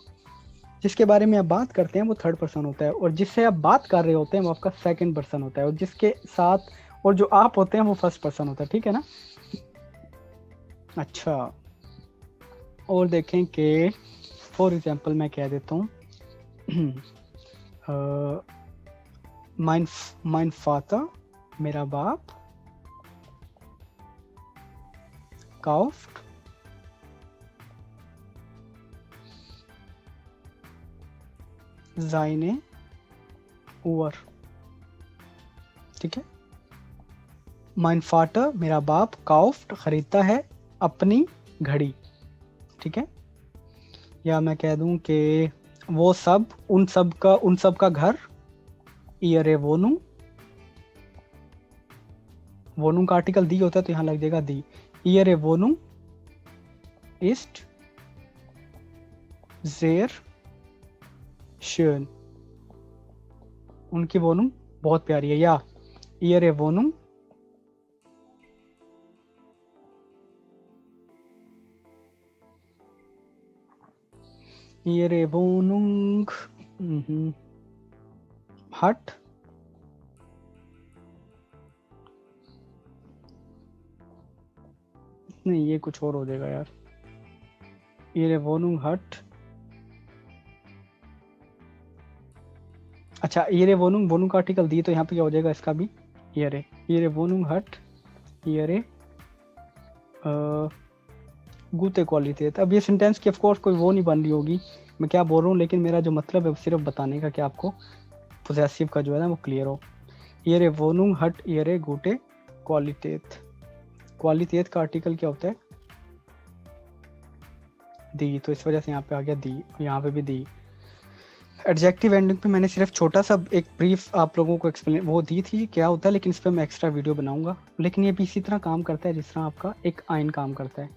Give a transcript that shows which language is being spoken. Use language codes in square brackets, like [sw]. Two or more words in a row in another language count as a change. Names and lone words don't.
[hi] जिसके बारे में आप बात करते हैं वो [en] third person [hi] होता है, और जिससे आप बात कर रहे होते हैं वो आपका [en] second person [hi] होता है, और जिसके साथ और जो आप होते हैं वो [en] first person [hi] होता है, ठीक है ना। अच्छा, और देखें कि [en] for example [hi] मैं कह देता हूँ [de] mein Vater, [hi] मेरा बाप, [de] kauft seine Uhr। [hi] ठीक है, [de] mein Vater, [hi] मेरा बाप, kauft खरीदता है अपनी घड़ी। ठीक है, या मैं कह दूं कि वो सब उन सब का घर, [de] ihre Wohnung, [hi] वोनुम का आर्टिकल दी होता है तो यहाँ लग जाएगा दी। [de] ihre Wohnung ist sehr schön, [hi] उनकी वोनुम बहुत प्यारी है। या [de] ihre Wohnung hat [hi] नहीं, ये कुछ और हो जाएगा यार। [de] ihre Wohnung hat, [hi] अच्छा [de] ihre Wohnung [hi] का आर्टिकल दी तो यहाँ पे क्या हो जाएगा इसका भी [de] ihre Wohnung hat ihre gute Qualität. [hi] अब ये सेंटेंस की ऑफकोर्स कोई वो नहीं बन रही होगी मैं क्या बोल रहा हूँ, लेकिन मेरा जो मतलब है सिर्फ बताने का कि आपको पोजेसिव का जो है ना वो क्लियर हो। [de] ihre Wohnung hat ihre gute Qualität, [hi] क्वालिटेट का आर्टिकल क्या होता है दी, तो इस वजह से यहाँ पे आ गया दी, यहाँ पे भी दी। [en] adjective ending [hi] पे मैंने सिर्फ छोटा सा एक ब्रीफ आप लोगों को एक्सप्लेन वो दी थी क्या होता है, लेकिन इस पर मैं [en] extra video [hi] बनाऊंगा। लेकिन ये भी इसी तरह काम करता है जिस तरह आपका एक आइन काम करता है।